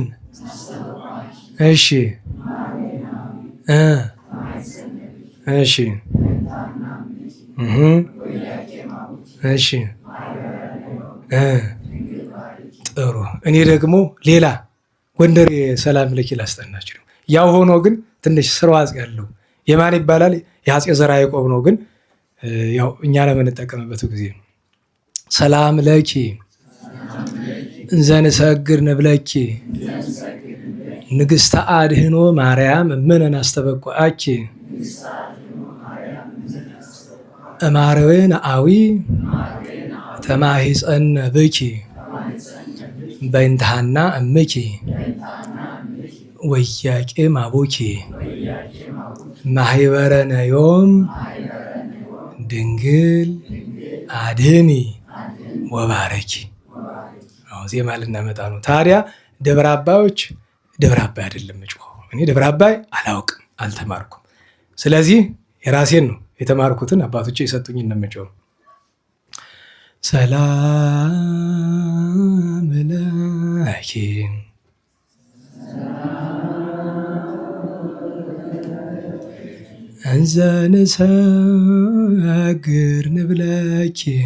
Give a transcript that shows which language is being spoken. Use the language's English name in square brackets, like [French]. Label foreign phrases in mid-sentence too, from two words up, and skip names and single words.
[Amharic] እሺ እሺ እሺ ጥሩ። እኔ ደግሞ ሌላ ጎንደር ሰላም ለኪ ላስጠናችሁ ነው። ያው ሆኖ ግን ትንሽ ስርዋጽ ያለው የማን ይባላል? የአፄ ዘርዓ ያዕቆብ ነው። ግን ያው እኛ ለምንጠቀምበት ጊዜ [Geez] ሰላም ለኪ እንዘ ንሰግድ ንብለኪ ንግሥተ አድኅኖ ማርያም እምነ ናስተበቁዐኪ እማርዌነ አዊ ተማሂፀነ ብኪ በእንተ ሐና እምኪ ወኢያቄም አቡኪ ማኅበረነ ዮም ድንግል አድኅኒ ወባረኪ። [Amharic] ዜማ ልናመጣ ነው። ታዲያ ደብረ አባዮች ደብረ አባይ አይደለም የምጮኸው። እኔ ደብረ አባይ አላውቅም፣ አልተማርኩም። ስለዚህ የራሴን ነው የተማርኩትን አባቶቼ የሰጡኝ እንደምጮኸው [Geez] ሰላም ለኪ እንዘ ንሰግድ ንብለኪ